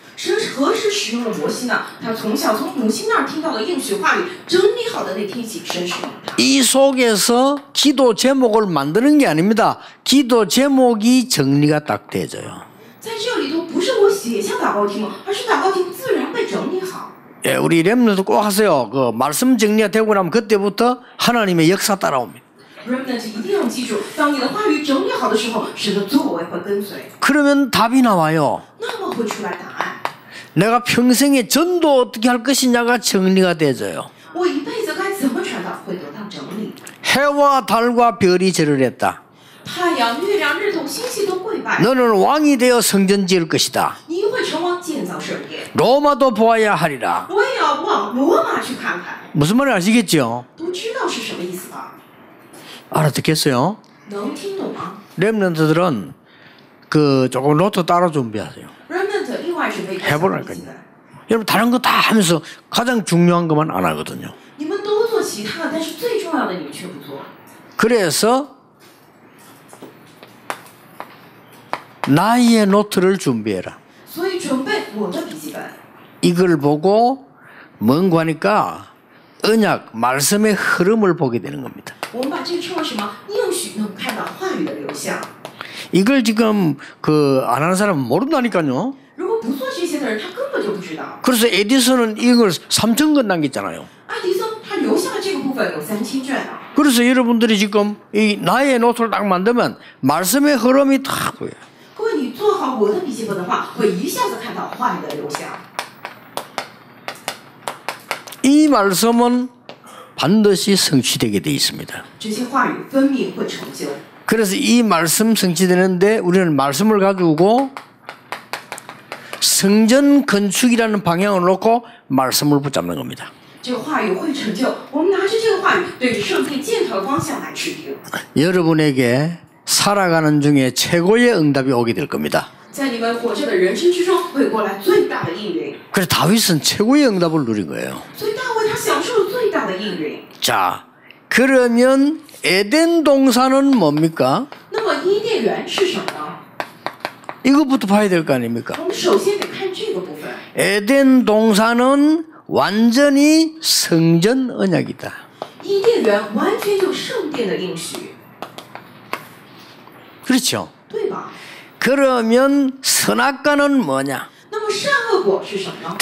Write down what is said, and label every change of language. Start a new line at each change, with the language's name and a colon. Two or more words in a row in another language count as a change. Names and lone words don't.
Korean: 이 속에서 기도 제목을 만드는 게 아닙니다. 기도 제목이 정리가 딱 되어져요. 예, 우리 렘넌트 꼭 하세요. 그 말씀 정리가 되고 나면 그때부터 하나님의 역사 따라옵니다.
Chinese: Remnant 一定要记住，当你的话语整理好的时候，神的作为会跟随。
Korean: 그러면 답이 나와요.
Chinese: 那么会出来答案。
Korean: 내가 평생에 전도 어떻게 할 것이냐가 정리가 되져요.
Chinese: 我一辈子该怎么传道会得到整理。
Korean: 해와 달과 별이 절을 했다.
Chinese: 太阳、月亮、日头、星系都跪拜。
Korean: 너는 왕이 되어 성전 지을 것이다.
Chinese: 你会成王建造圣殿。
Korean: 로마도 보아야 하리라.
Chinese: 我也要往罗马去看看。
Korean: 무슨 말인지 아시겠죠?
Chinese: 都知道是什么意思吧？
Korean: 알아듣겠어요?
Chinese: 能听懂吗
Korean: 렘넌트들은 그 조금 노트 따로 준비하세요.
Chinese: ？Remnant 另外准备一个小
Korean: 해보라니까요.
Chinese: 笔记本。
Korean: 여러분 다른 거 다 하면서 가장 중요한 것만 안 하거든요.
Chinese: 你们都做其他的，但是最重要的你们却不做。
Korean: 그래서 나의 노트를 준비해라.
Chinese: 所以准备我的笔记本。
Korean: 이걸 보고 뭔가 하니까 언약, 말씀의 흐름을 보게 되는 겁니다.
Chinese: 我们把这个称为什么？应许能看到话语的流向。
Korean: 이걸 지금 그 안 하는 사람은 모른다니까요.
Chinese: 如果不做这些的人，他根本就不知道。
Korean: 그래서 에디슨은 이걸 3,000권 남겼잖아요.
Chinese: 爱迪生他留下的这个部分有3000卷啊。
Korean: 그래서 여러분들이 지금 이 나의 노트를 딱 만들면 말씀의 흐름이 딱 보여요.
Chinese: 各位，你做好我的笔记本的话，会一下子看到话语的流向。
Korean: 이 말씀은 반드시 성취되게 돼 있습니다.
Chinese: 这些话语分明会成就。
Korean: 그래서 이 말씀 성취되는데 우리는 말씀을 가지고 성전 건축이라는 방향을 놓고 말씀을 붙잡는 겁니다.
Chinese: 这个话语会成就，我们拿着这个话语，对着圣殿箭头的方向来制定。
Korean: 여러분에게 살아가는 중에 최고의 응답이 오게 될 겁니다.
Chinese: 在你们活着的人生之中，会过来最大的应允。
Korean: 그래서 다윗은 최고의 응답을 누린 거예요.
Chinese: 所以大卫他享受了最大的应允。
Korean: 자, 그러면 에덴 동산은 뭡니까?
Chinese: 那么伊甸园是什么呢？
Korean: 이것부터 봐야 될 거 아닙니까?
Chinese: 我们首先得看这个部分。
Korean: 에덴 동산은 완전히 성전 언약이다.
Chinese: 伊甸园完全就圣殿的应许，
Korean: 그렇죠?
Chinese: 对吧？
Korean: 그러면 선악과는 뭐냐?
Chinese: 那么善恶果是什么呢？